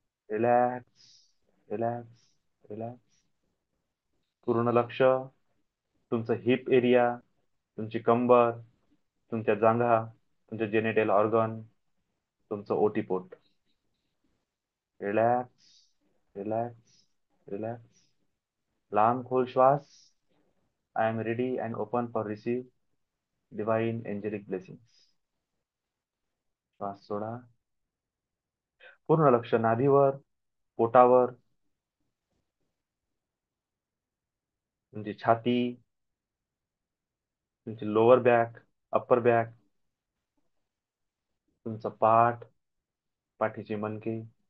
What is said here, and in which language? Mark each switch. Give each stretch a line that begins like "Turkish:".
Marathi: Relax, relax, relax. पूर्ण लक्ष. तुमचं हिप एरिया, तुमची कंबर, तुमच्या जांघा, तुमचे जेनेटल ऑर्गन, तुमचं ओटीपोट. Relax, relax, relax. लांब खोल श्वास.
English: I am ready and open for receive divine angelic blessings.
Marathi: श्वास सोडा. पूर्ण लक्ष नाभीवर, पोटावर, तुमची छाती, तुमची लोअर बॅक, अप्पर बॅक, तुमचं पाठ, पाठीचे मणके.